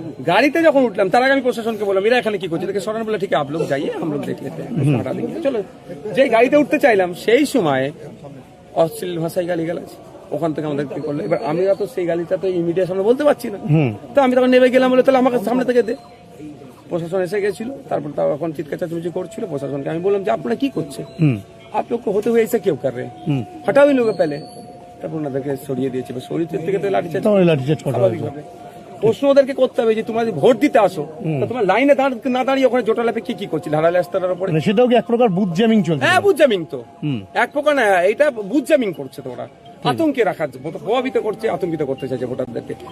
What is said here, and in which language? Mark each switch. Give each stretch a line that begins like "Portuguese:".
Bangla: গাড়িতে যখন উঠলাম তার আগে আমি প্রশাসনকে বললাম এরা এখানে কি করছে, দেখে সরান, বলে ঠিক আছে
Hindi: আপ লোক যাইয়ে हम लोग देख लेते हैं, हटा देंगे,
Bangla: চলো। যেই গাড়িতে উঠতে চাইলাম সেই সময় অশ্লীল ভাষায় গালিগালাজ ওখান থেকে আমাদের কি করলো। এবার আমরা তো সেই গালিটা তো মিডিয়ার সামনে বলতে পারছি না, তো আমি তখন নেমে গেলাম, বলে তাহলে আমাকে সামনে থেকে দে। প্রশাসন এসে গেছিল, তারপর তাও এখন চিৎকার চেঁচামেচি করছিল। প্রশাসনকে আমি বললাম যে আপনারা কি করছে,
Hindi: आप लोग को होते हुए ऐसे क्यों कर रहे हैं, हटाओ इन लोगों को पहले।
Bangla: তারপর ওনাদেরকে সরিয়ে দিয়েছে, সরিয়ে থেকে তো লাঠিচার্জ লাঠিচার্জ করা হয়েছে। স্বাভাবিকভাবে প্রশ্ন ওদেরকে করতে হবে যে তোমরা যদি ভোট দিতে আসো তো তোমার লাইনে না দাঁড়িয়ে ওখানে জোটালাপে কি করছিল, হারালে রাস্তার উপরে। মানে সেটাও কি এক প্রকার বুথ জ্যামিং চলছে? হ্যাঁ, বুথ জ্যামিং তো এক প্রকার না, এটা বুথ জ্যামিং করছে তো ওরা, আতঙ্কে রাখার প্রভাবিত করছে, আতঙ্কিত করতে চাইছে ভোটারদেরকে।